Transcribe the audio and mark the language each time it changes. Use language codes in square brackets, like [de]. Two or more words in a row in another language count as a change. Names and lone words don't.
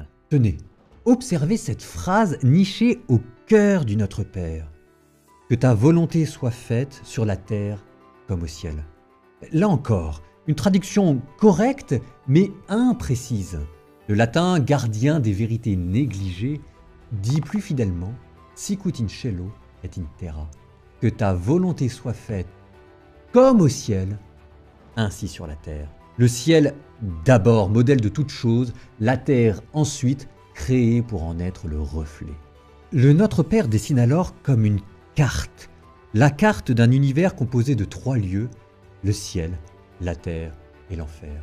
[fr] Tenez, observez cette phrase nichée au cœur du Notre Père. Que ta volonté soit faite sur la terre comme au ciel. Là encore, une traduction correcte mais imprécise. Le latin gardien des vérités négligées dit plus fidèlement [la] sicut in cielo et in terra. [fr] Que ta volonté soit faite comme au ciel, ainsi sur la terre. Le ciel d'abord, modèle de toute chose, la terre ensuite, créée pour en être le reflet. Le Notre Père dessine alors comme une carte, la carte d'un univers composé de 3 lieux, le ciel, la terre et l'enfer.